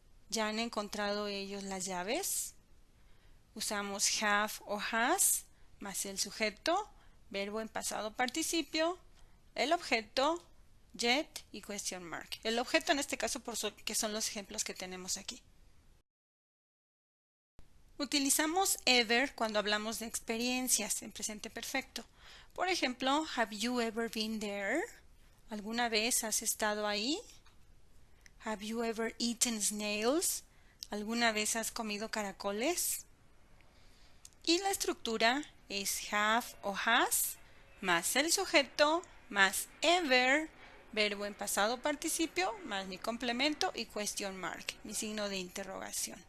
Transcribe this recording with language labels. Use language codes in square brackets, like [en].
[es] ¿Ya han encontrado ellos las llaves? Usamos have o has más el sujeto, verbo en pasado participio, el objeto, yet y question mark. El objeto en este caso que son los ejemplos que tenemos aquí. Utilizamos ever cuando hablamos de experiencias en presente perfecto. Por ejemplo, [en] have you ever been there? [es] ¿Alguna vez has estado ahí? [en] Have you ever eaten snails? [es] ¿Alguna vez has comido caracoles? Y la estructura es have o has más el sujeto más ever, verbo en pasado participio, más mi complemento y question mark, mi signo de interrogación.